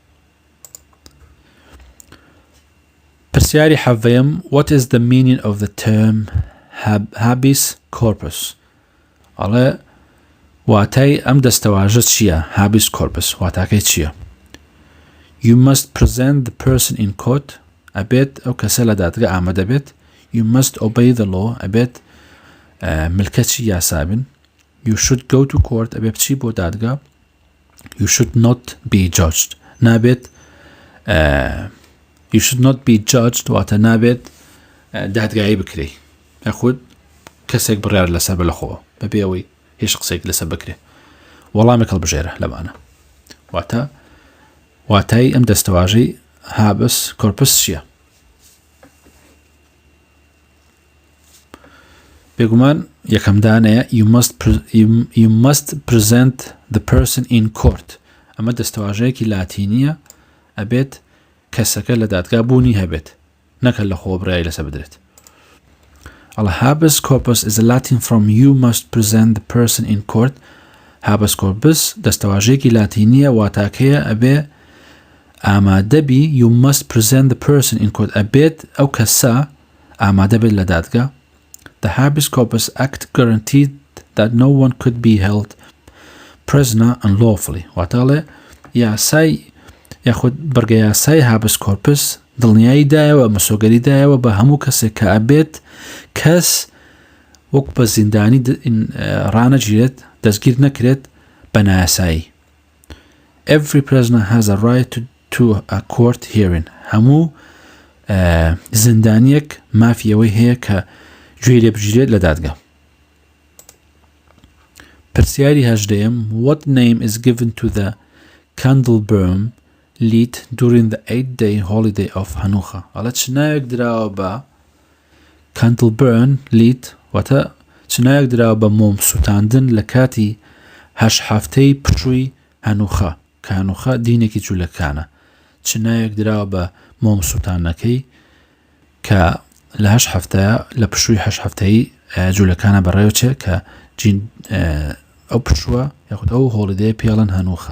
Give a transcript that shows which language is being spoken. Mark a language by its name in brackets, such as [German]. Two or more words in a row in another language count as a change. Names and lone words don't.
[Central Kurdish] پرسیاری حەڤەیەم [English] What is the meaning of the term habeas corpus؟ [Central Kurdish] ئەڵێ واتای ئەم دەستەواژە چییە؟ [Latin] habeas corpus [Central Kurdish] واتاکەی چییە؟ [English] You must present the person in court [Central Kurdish] ئەبێت ئەو کەسە لە دادگا ئامادە بێت. [English] You must obey the law [Central Kurdish] ئەبێت ملکەتی یاسابن. [English] You should go to court [Central Kurdish] ئەبێ بچی بۆ دادگا. [English] You should not be judged [Central Kurdish] نابێت [English] You should not be judged [Central Kurdish] واتە نابێت دادگایی بکرێ یاخود کەسێک بڕیار لەسەر بە لەخۆوە بەبێ ئەوەی هیچ قسێک لەسەر بکرێ. وەڵامێک هەڵبژێرە لەمانە واتای ئەم دەستەواژەی [Latin] habeas corpus [Central Kurdish] چییە؟ بێگومان یەکەم دانەیە [English] You must present the person in court. [Central Kurdish] ئەمە ئەمە دەستەواژەیەکی لاتینیە ئەبێت کەسەکە لە دادگا بوونی هەبێت نەکە لە خۆبرایی لەسەر بدرێت. [English] ئەڵە [Latin] habeas corpus [English] is a Latin from you must present the person in court. [Latin] habeas corpus [Central Kurdish] دەستەواژەیەکی لاتینیە واتاکەیە ئەبێ ئامادەبی [English] you must present the person in court [Central Kurdish] ئەبێت ئەو کەسە ئامادە بێت لە دادگا. [English] The [Latin] habeas corpus [English] act guaranteed that no one could be held prisoner unlawfully. [Central Kurdish] واتاڵێ یاسای یاخود بەرگە یاسای [Latin] habeas corpus [Central Kurdish] دڵنیایی دایەوە مەسۆگەری دایەوە بە هەموو کەسێک کە ئەبێت کەس وەک بە زیندانی ڕانەگیرێت دەستگیر نەکرێت بە نایاسایی. [English] Every prisoner has a right to a court hearing. [Central Kurdish] هەموو زیندانیەک مافیەوەی هەیە کە گوێی لێ بگیرێت لە دادگا. پرسیاری هەژدەیەم [English] What name is given to the candle burn lit during the 8-day holiday of Hanukkah? [Central Kurdish] ئەڵە چ ناوێک دراوە بە [English] candle burn lit [Central Kurdish] واتە چ ناوێک دراوە بە مۆم سوتاندن لە کاتی هەش هەفتەی پشووی هەنوخە کە هەنوخە دینێکی جوولەکانە. چ ناوێک دراوە بە مۆم سوتانەکەی کە لە هەش هەفتەیە لە پشووی هەش هەفتەی جوولەکانە بەڕێوچێ کە ئەو پشووە یاخود ئەو هۆڵیدەیە پێڵەن هەنوخە.